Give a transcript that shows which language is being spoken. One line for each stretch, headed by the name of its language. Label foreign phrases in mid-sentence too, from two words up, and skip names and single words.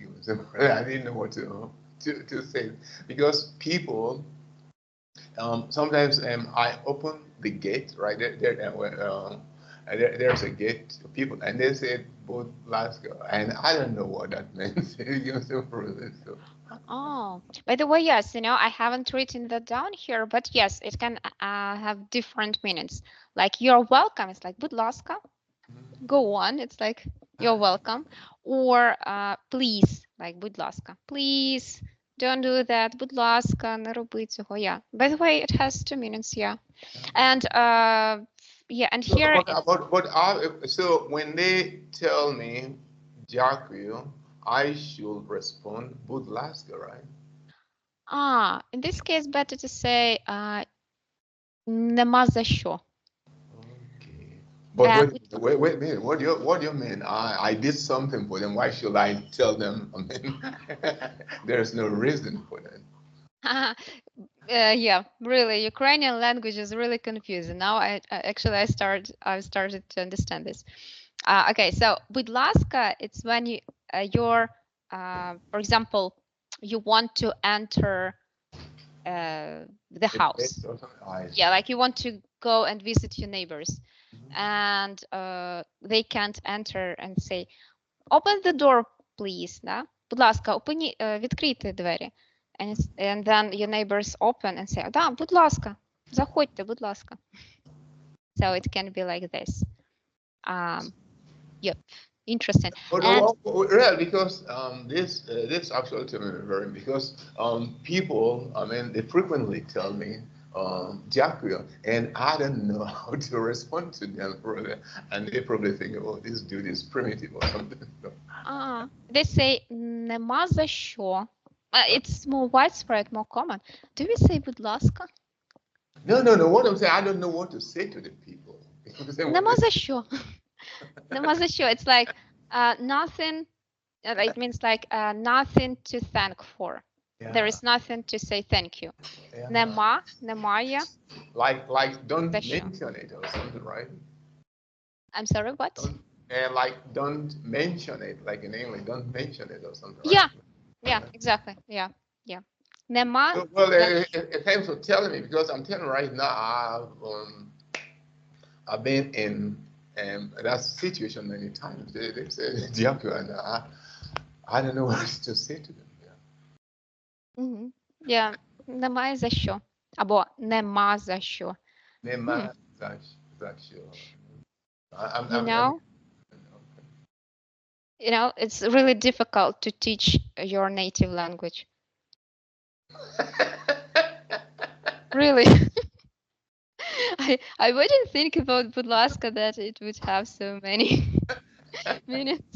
English: I didn't know what to say because people sometimes I open the gate right there's a gate to people and they said Bud Laska and I don't know what that meant. So. Oh, by the way, yes, I haven't written that down here, but yes, it can have different meanings. Like you're welcome, it's like
Ukrainian: будь ласка.
English: Go on, it's like you're welcome. Or please, like
Ukrainian: будь ласка.
English: Please, don't do that.
Ukrainian: Будь ласка, не роби цього.
English: Yeah. By the way, it has two meanings, yeah. And yeah, and here. So when they tell me Jakuyu, I should respond
Ukrainian: будь ласка,
English: right? In this case, better to say
Ukrainian: нема за що.
English: Okay. But wait a minute. What do you mean? I did something for them. Why should I tell them? I mean, there's no reason for that. Yeah, really, Ukrainian language is really confusing. Now I've started to understand this. Okay, so
Ukrainian: будь ласка,
English: it's when you're for example, you want to enter the house. Yeah, like you want to go and visit your neighbors, and they can't enter and say, open the door, please.
Russian: Да?
Ukrainian: Будь ласка, відкрийте двері.
English: And then your neighbors open and say,
Ukrainian: да, будь ласка, заходьте, будь ласка.
English: So it can be like this. Yep, interesting. Yeah, because this actually to me very because people, I mean, they frequently tell me Jakuya, and I don't know how to respond to them, brother. And they probably think, oh, this dude is primitive or something. They say
Ukrainian: нема за що.
English: It's more widespread, more common. Do we say
Ukrainian: будь ласка?
English: No. What I'm saying, I don't know what to say to the people.
Ukrainian: Нема за що. Нема за що.
English: It's like nothing. It means like nothing to thank for. Yeah. There is nothing to say thank you. Yeah.
Ukrainian: Нема, немає.
English: Like don't mention it or something, right? I'm sorry, what? Don't mention it, like in English, don't mention it or something. Yeah, right? Yeah, exactly. Yeah. Нема. Well, thanks for telling me because I'm telling you right now, I've been in that situation many times. They say and I don't know what to say to them. Yeah.
Ukrainian: Немає за що. Або нема за що. Нема за що.
English: You know, it's really difficult to teach your native language. Really. I wouldn't think about Budlaska that it would have so many minutes.